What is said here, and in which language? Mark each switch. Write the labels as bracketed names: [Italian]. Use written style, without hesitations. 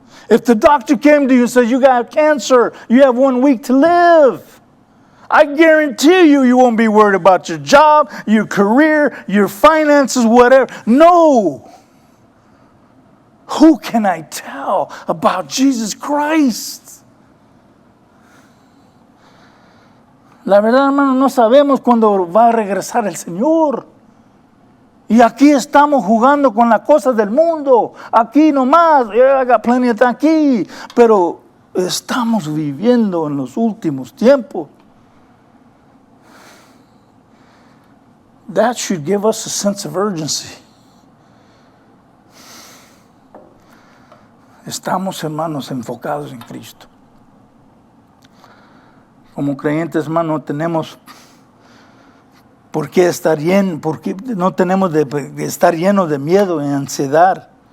[English] If the doctor came to you and said, you got cancer, you have 1 week to live, I guarantee you won't be worried about your job, your career, your finances, whatever. No. Who can I tell about Jesus Christ? [Spanish] La verdad, hermano, no sabemos cuándo va a regresar el Señor. Y aquí estamos jugando con las cosas del mundo. Aquí nomás, [English] I got plenty of time [Spanish] aquí. Pero estamos viviendo en los últimos tiempos. [English] That should give us a sense of urgency. [Spanish] Estamos, hermanos, enfocados en Cristo. Como creyentes, hermanos, no tenemos por qué estar llenos, porque no tenemos de estar llenos de miedo y ansiedad.